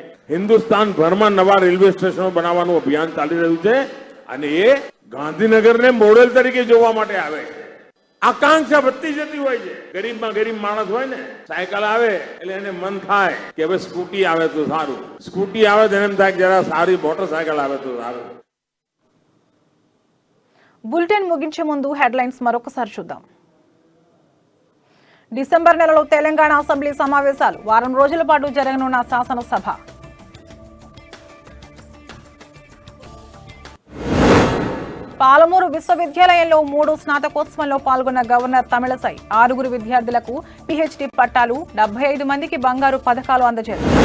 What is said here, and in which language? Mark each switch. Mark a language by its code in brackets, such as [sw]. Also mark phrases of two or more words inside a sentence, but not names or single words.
[gu] હિન્દુસ્તાન ભરમાં નવા [en] railway stations [gu] બનાવવાનું અભિયાન ચાલી રહ્યું છે, અને એ ગાંધીનગરને મોડેલ તરીકે જોવા માટે આવે છે. આકાંક્ષા વધતી જતી હોય છે. ગરીબમાં ગરીબ માણસ હોય ને, સાયકલ આવે એટલે એને મન થાય કે હવે સ્કૂટી આવે તો સારું, સ્કૂટી આવે તો એમ થાય જરા સારી મોટરસાયકલ આવે તો સારું. [te] బులెటిన్ ముగించే ముందు హెడ్లైన్స్ మరొకసారి చూద్దాం. డిసెంబర్ నెలలో తెలంగాణ అసెంబ్లీ సమావేశాలు, వారం రోజుల పాటు జరగనున్న శాసనసభ. పాలమూరు విశ్వవిద్యాలయంలో 3 స్నాతకోత్సవంలో పాల్గొన్న గవర్నర్ తమిళసై 6 విద్యార్థులకు పీహెచ్డీ పట్టాలు, 75 మందికి బంగారు పథకాలు అందజేశారు.